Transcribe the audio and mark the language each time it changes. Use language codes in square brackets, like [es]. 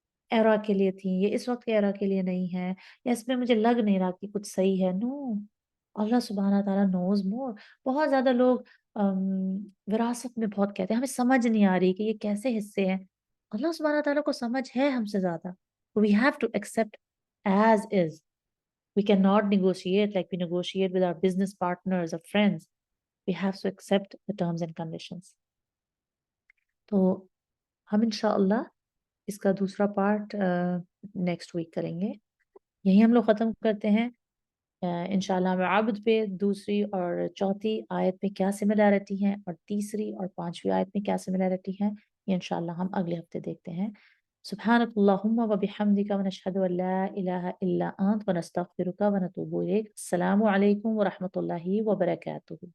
[ur] ایرا کے لیے تھی، یہ اس وقت کے ایرا کے لیے نہیں ہے، یا اس میں مجھے لگ نہیں رہا کہ کچھ صحیح ہے۔ نو، اللہ سبحانہ تعالیٰ [en] Knows more. [ur] بہت زیادہ لوگ وراثت میں بہت کہتے ہیں ہمیں سمجھ نہیں آ رہی کہ یہ کیسے حصے ہیں، اللہ سبحانہ تعالیٰ کو سمجھ ہے ہم سے زیادہ۔ [en] We have to accept as is. We cannot negotiate like we negotiate with our business partners or friends. We have to accept the terms and conditions. [ur] تو ہم انشاءاللہ اس کا دوسرا پارٹ نیکسٹ ویک کریں گے، یہی ہم لوگ ختم کرتے ہیں۔ انشاءاللہ ہم عبد پہ دوسری اور چوتھی آیت میں کیا سملیرٹی ہیں اور تیسری اور پانچویں آیت میں کیا سملیرٹی ہیں، یہ انشاءاللہ ہم اگلے ہفتے دیکھتے ہیں۔ [ar] سبحانک اللہم و بحمدک ونشہد ان لا الہ الا انت ونستغفرک ونتوب الیک۔ [ur] السلام علیکم ورحمۃ اللہ وبرکاتہ۔